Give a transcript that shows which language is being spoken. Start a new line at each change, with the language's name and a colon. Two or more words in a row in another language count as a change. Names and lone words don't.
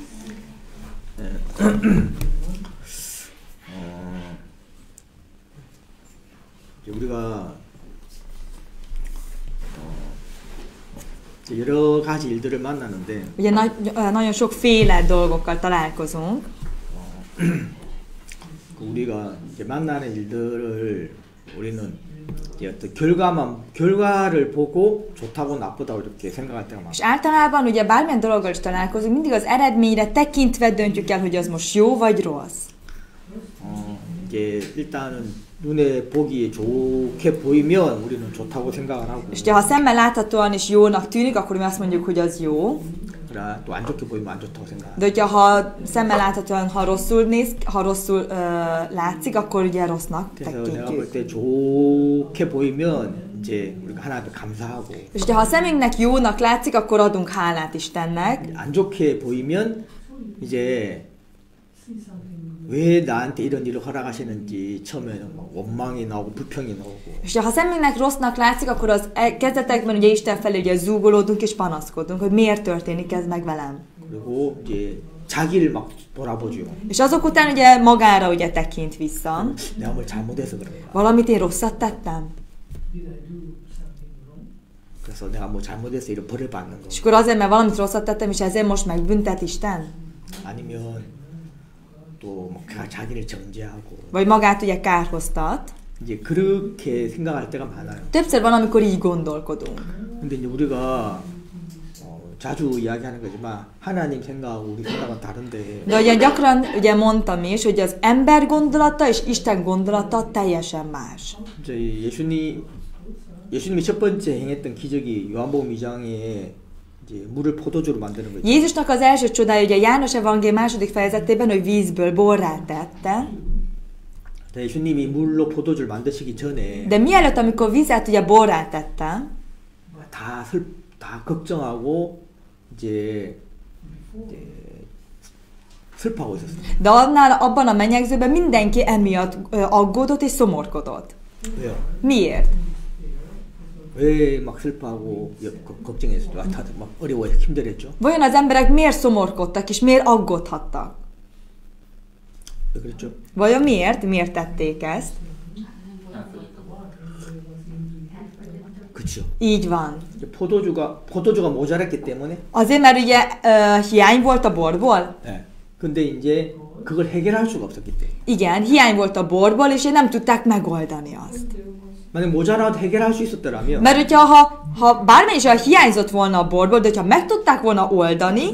Korean: 우리가 여러 가지 일들을 만나는데
Hungarian: Ugye nagyon sokféle dolgokkal találkozunk.
Korean: 우리가 이제 만나는 일들을 우리는 이제 어떤 결과를 보고 좋다고 나쁘다고 이렇게 생각할 때가 많아요.
Hungarian: És általában ugye bármilyen dologgal is találkozunk, mindig az eredményre tekintve döntjük el, hogy az most jó vagy rossz.
Korean: 이제 일단은 눈에 보기에 좋게 보이면 우리는 좋다고 생각을 하고.
Hungarian: És ha szemmel láthatóan is jónak tűnik, akkor mi azt mondjuk, hogy az jó.
Korean: 또 안 좋게 보이면 안 좋다고 생각.
Hungarian: De hogyha szemmel láthatóan, ha rosszul látszik, akkor ugye rossznak tekintjük.
Korean: 내가 볼 때 좋게 보이면 이제 우리가 하나님께 감사하고.
Hungarian: És ha a szemünknek jónak látszik, akkor adunk hálát Istennek.
Korean: 안 좋게 보이면 이제 왜 나한테 이런 일을 허락하시는지 처음에는 막 원망이 나오고 불평이 나오고.
Hungarian: És ha szemünknek rossznak látszik, akkor az kezdetekben ugye Isten felé ugye zúgolódunk és panaszkodunk, hogy miért történik ez meg velem.
Korean: 그리고 이제 자기를 막 돌아보죠.
Hungarian: És azok után ugye magára ugye tekint vissza.
Korean: 내가 뭘 잘못해서 그런가.
Hungarian: Valamit én rosszat tettem.
Korean: 그래서 내가 뭐 잘못해서 이런 벌을 받는 거.
Hungarian: És akkor azért, mert valamit rosszat tettem, és ezért most megbüntet Isten?
Korean: 아니면 또 자기를 정죄하고.
Hungarian: Vagy magát ugye kárhoztat.
Korean: 이제 그렇게 생각할 때가 많아요.
Hungarian: Többször van, amikor így gondolkodunk.
Korean: 근데 이제 우리가 자주 이야기하는 거지만 하나님 생각하고 우리 생각은 다른데.
Hungarian: De ugye gyakran ugye mondtam is, hogy az ember gondolata és Isten gondolata teljesen más.
Korean: 이제 예수님이 첫 번째 행했던 기적이 요한복음 2장에 이제 물을 포도주로 만드는 거죠.
Hungarian: Jézusnak az első csodája ugye János evangélium második fejezetében, hogy vízből borrá tette.
Korean: De 예수님이 물로 포도주를 만드시기 전에.
Hungarian: De mielőtt, amikor vizet ugye borrá tette,
Korean: 다 걱정하고 이제 슬퍼하고 있었어요.
Hungarian: De abban a menyegzőben mindenki emiatt aggódott és szomorkodott.
Korean: 왜요?
Hungarian: Miért?
Korean: 왜 막 슬퍼하고 걱정했어요? 다들 막 어려워요, 힘들었죠?
Hungarian: Vajon az emberek miért szomorkodtak és miért aggódhattak?
Korean: 왜 그랬죠?
Hungarian: Vajon miért? Miért tették ezt?
Korean: 그렇죠.
Hungarian: Így van.
Korean: 포도주가 모자랐기 때문에.
Hungarian: Azért, mert ugye hiány volt a borból?
Korean: 네. 근데 이제 그걸 해결할 수가 없었기 때문에.
Hungarian: Igen, hiány volt a borból, és nem tudták megoldani azt.
Korean: 만약 모자라도 해결할 수 있었더라면.
Hungarian: Mert hogyha ha bármely is hiányzott volna a borból, de ha meg tudták volna oldani,